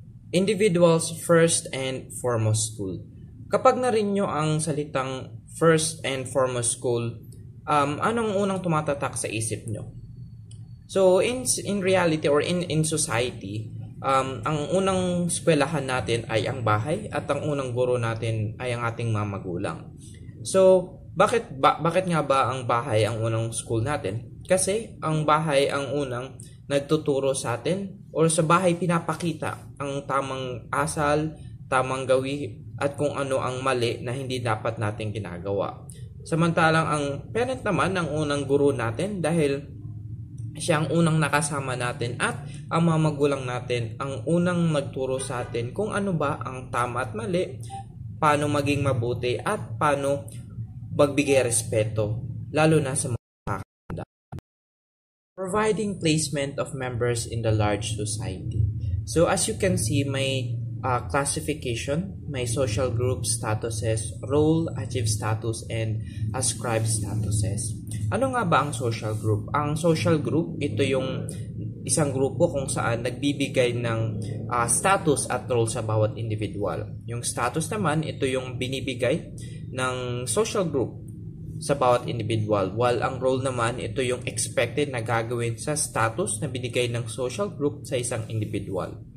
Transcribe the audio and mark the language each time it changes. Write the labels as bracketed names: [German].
[English] Individuals first and foremost school. [Filipino] Kapag narinig nyo ang salitang [English] first and foremost school, [Filipino] anong unang tumatatak sa isip nyo? [English] So in reality or in society, [Filipino] ang unang eskwelahan natin ay ang bahay at ang unang guro natin ay ang ating mga magulang. So bakit nga ba ang bahay ang unang school natin? Kasi ang bahay ang unang nagtuturo sa atin, or sa bahay pinapakita ang tamang asal, tamang gawi, at kung ano ang mali na hindi dapat natin ginagawa. Samantalang ang parent naman ang unang guro natin dahil siya ang unang nakasama natin, at ang mga magulang natin ang unang nagturo sa atin kung ano ba ang tama at mali, paano maging mabuti, at paano magbigay respeto, lalo na sa mga kakanda. [English] Providing placement of members in the large society. So as you can see, may classification, may social group statuses, role, achieve status, and ascribe statuses. [Filipino] Ano nga ba ang social group? Ang social group, ito yung isang grupo kung saan nagbibigay ng status at role sa bawat individual. Yung status naman, ito yung binibigay ng social group sa bawat individual, while ang role naman, ito yung expected na gagawin sa status na binigay ng social group sa isang individual.